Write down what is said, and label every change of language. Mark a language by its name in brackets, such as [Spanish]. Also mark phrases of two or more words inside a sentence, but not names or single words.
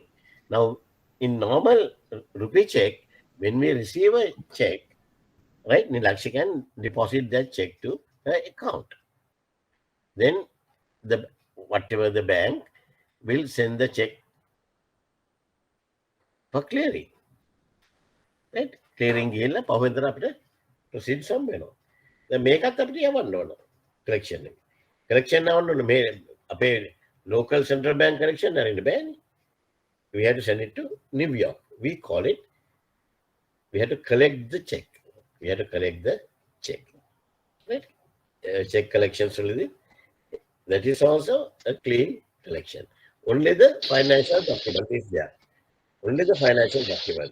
[English] Now, in normal rupee check, when we receive a check, right, Nilakshi can deposit that check to the account. Then whatever the bank will send the check for clearing. Right? Clearing [Sinhala] ගිහිල්ලා පහුවෙන්දර අපිට proceed සම් වෙනවා. දැන් මේකත් අපිට යවන්න ඕන collection එක. Collection යවන්න ඕන මේ අපේ [English] local central bank collection [Sinhala] අරින්න බෑනේ. [English] We have to send it to New York. We call it, we have to collect the check. We have to collect the check. Right? Check collection solely. That is also a clean collection. Only the financial document is there. Only the financial document.